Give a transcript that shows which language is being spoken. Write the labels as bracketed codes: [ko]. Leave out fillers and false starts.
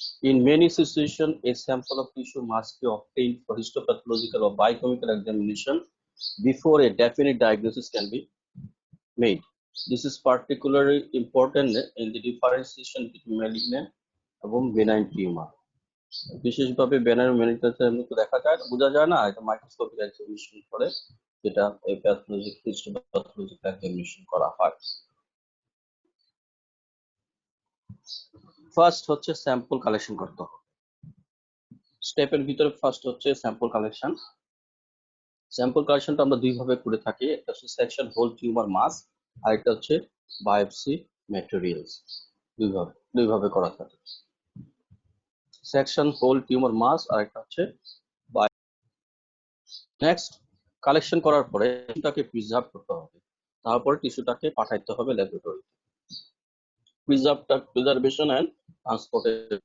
[en] In many situations, a sample of tissue must be obtained for histopathological or biochemical examination before a definite diagnosis can be made. This is particularly important in the differentiation between malignant [bn] এবং [en] benign tumor. [bn] বিশেষভাবে benign malignant দেখা যায়, বোঝা যায় না, এটা microscopic examination করে যেটা এই প্যাথোলজিক হিস্টোপ্যাথোলজিক্যাল এক্সামিনেশন করা হয়। ফার্স্ট হচ্ছে স্যাম্পল কালেকশন করতে হবে। স্টেপের ভিতরে ফার্স্ট হচ্ছে স্যাম্পল কালেকশন। স্যাম্পল কালেকশনটা আমরা দুই ভাবে করে থাকি, একটা হচ্ছে সেকশন হোল টিউমার মাস, আর একটা হচ্ছে বায়োপসি ম্যাটেরিয়ালস। দুই ভাবে করা থাকে, সেকশন হোল টিউমার মাস আর একটা হচ্ছে। নেক্সট, কালেকশন করার পরে টিস্যুটাকে প্রিজার্ভ করতে হবে, তারপরে টিস্যুটাকে পাঠাইতে হবে ল্যাবরেটরি। [en] preservation and transportation.